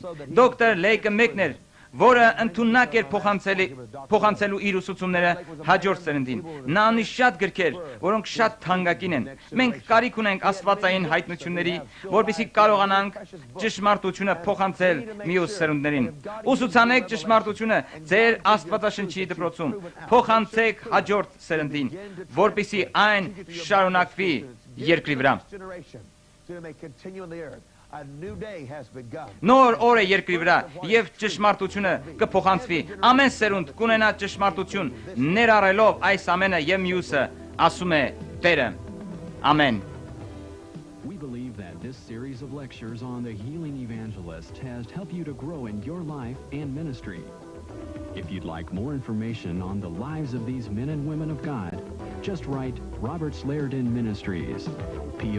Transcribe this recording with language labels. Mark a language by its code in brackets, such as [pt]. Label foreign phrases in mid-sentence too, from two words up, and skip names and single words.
[hy] Դոկտոր Լեյկը մեկն էր, որը ընդունակ էր փոխանցելու իր ուսուցումները հաջորդ սերնդին։ Նա ունի շատ գրքեր, որոնք շատ թանկագին են։ Մենք կարիք ունենք աստվածային հայտնությունների, որպեսզի կարողանանք ճշմարտությունը փոխանցել մյուս սերունդներին։ Ուսուցանեք ճշմարտությունը ձեր աստվածաշնչի դպրոցում, փոխանցեք հաջորդ սերնդին, որպեսզի այն շարունակվի երկրի վրա։ Նոր օր է երկրի վրա եւ ճշմարտությունը կփոխանցվի։ Ամեն սերունդ կունենա ճշմարտություն, ներառելով այս ամենը եւ մյուսը, ասում է Տերը։ Ամեն։ [en] We believe that this series of lectures on the Healing Evangelist has helped you to grow in your life and ministry. If you'd like more information on the lives of these men and women of God, just write Robert Slairdon Ministries, P.O.